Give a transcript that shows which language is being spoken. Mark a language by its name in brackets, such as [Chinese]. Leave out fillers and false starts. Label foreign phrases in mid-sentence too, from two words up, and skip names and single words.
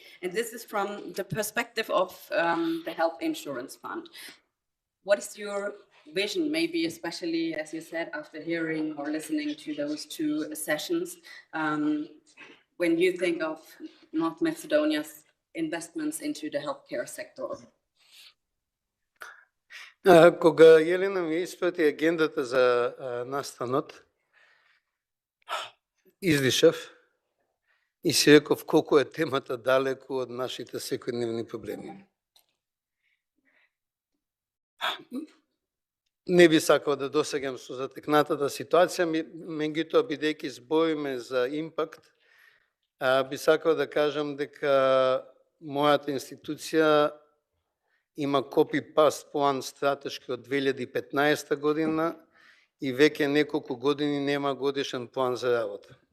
[English] And this is from the perspective of the health insurance fund. What is your vision, maybe especially, as you said, after hearing or listening to those two sessions, when you think of North Macedonia's investments into the healthcare sector? [Macedonian] Кога Елена ми испрати агендата за настанот, издишав и си реков колку е темата далеку од нашите секојдневни проблеми. Не би сакал да досегам со затекнатата ситуација, меѓутоа бидејќи збориме за импакт, би сакал да кажам дека мојата институција има копи-паст план стратешки од 2015 година и веќе неколку години нема годишен план за работа.